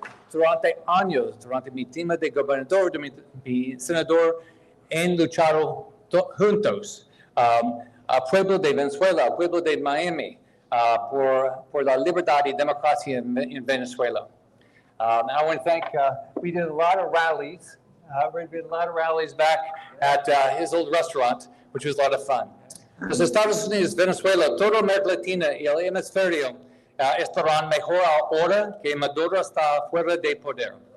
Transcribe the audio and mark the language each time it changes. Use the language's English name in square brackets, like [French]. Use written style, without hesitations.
[Spanish] Durante años, durante mi tema de gobernador, de mi senador, han luchado juntos al pueblo de Venezuela, al pueblo de Miami, por la libertad y democracia in Venezuela. [English] I want to thank, we did a lot of rallies. We did a lot of rallies back at his old restaurant, which was a lot of fun. [Spanish] Los Estados Unidos, Venezuela, toda América Latina y el hemisferio estarán mejor ahora que Maduro está fuera de poder.